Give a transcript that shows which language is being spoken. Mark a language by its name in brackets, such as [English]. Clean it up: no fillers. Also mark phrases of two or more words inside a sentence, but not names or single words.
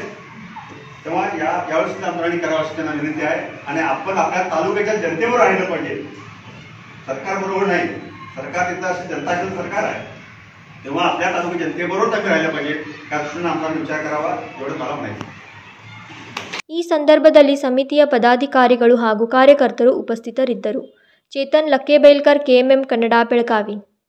[Marathi] तेव्हा यावेळेस सुद्धा आमदारांनी करावं अशी त्यांना विनंती आहे. आणि आपण आपल्या तालुक्याच्या जनतेवर राहिलं पाहिजे, सरकार बरोबर नाही. सरकार तिथं अशी जनताशील सरकार आहे, तेव्हा आपल्या तालुक्या जनतेबरोबर आम्ही राहिलं पाहिजे. त्या दृष्टीनं आमदारांनी विचार करावा, एवढं मला माहिती. [Kannada] ಈ ಸಂದರ್ಭದಲ್ಲಿ ಸಮಿತಿಯ ಪದಾಧಿಕಾರಿಗಳು ಹಾಗೂ ಕಾರ್ಯಕರ್ತರು ಉಪಸ್ಥಿತರಿದ್ದರು. ಚೇತನ್ ಲಕ್ಕೇಬೇಲ್ಕರ್, KMM ಕನ್ನಡ, ಬೆಳಗಾವಿ.